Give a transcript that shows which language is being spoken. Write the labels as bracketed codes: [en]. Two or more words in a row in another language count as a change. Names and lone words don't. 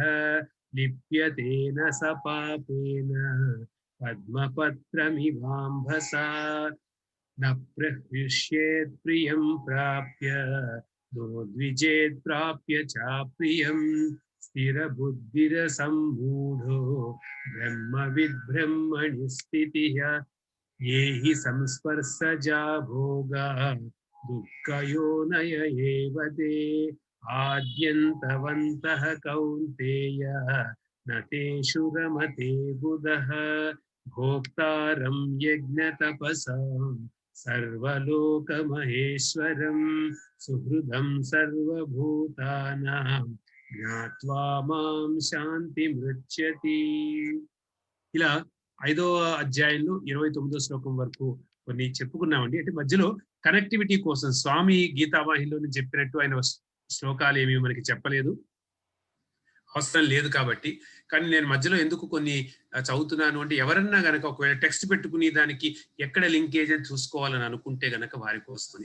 [sa] లిప్యతేన స పాపేన పద్మపత్రమివాంభసా. న ప్రహృష్యేత్ ప్రియం ప్రాప్య నోద్విజేత్ ప్రాప్య చాప్రియం. స్థిరబుద్ధిరసమ్మూఢో బ్రహ్మవిద్ బ్రహ్మణి స్థితిః. ये हि संस्पर्शजा भोगा दुःखयोनय एव ते. आद्यन्तवन्तः कौन्तेय न तेषु रमते बुधः. भोक्तारं यज्ञतपसां सर्वलोकमहेश्वरं सुहृदं सर्वभूतानां ज्ञात्वा मां शान्तिमृच्छति. [te] ఇలా 5వ అధ్యాయంలో 29వ శ్లోకం వరకు కొన్ని చెప్పుకున్నామండి. అంటే మధ్యలో కనెక్టివిటీ కోసం స్వామి గీతావాహిలో చెప్పినట్టు ఆయన శ్లోకాలు ఏమి మనకి చెప్పలేదు, అవసరం లేదు కాబట్టి. కానీ నేను మధ్యలో ఎందుకు కొన్ని చదువుతున్నాను అంటే ఎవరన్నా గనక ఒకవేళ టెక్స్ట్ పెట్టుకుని దానికి ఎక్కడ లింకేజ్ అని చూసుకోవాలని అనుకుంటే గనక వారి కోసమని.